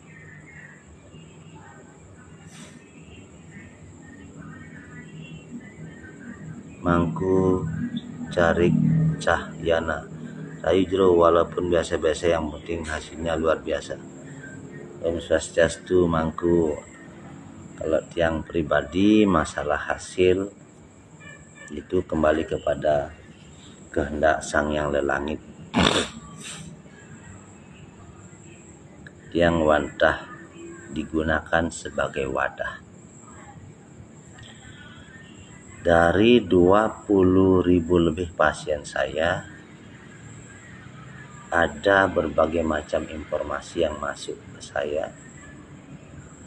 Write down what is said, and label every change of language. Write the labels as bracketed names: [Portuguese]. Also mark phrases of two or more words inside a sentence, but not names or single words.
[Balinese] Mangku Carik Cahyana, Rayu Jero, [Indonesian] walaupun biasa-biasa yang penting hasilnya luar biasa. Om Swastiastu Mangku. Kalau tiang pribadi masalah hasil itu kembali kepada kehendak Sang Yang Lelangit. [Balinese] Tiang wantah [Indonesian] digunakan sebagai wadah. Dari 20.000 lebih pasien saya, ada berbagai macam informasi yang masuk ke saya.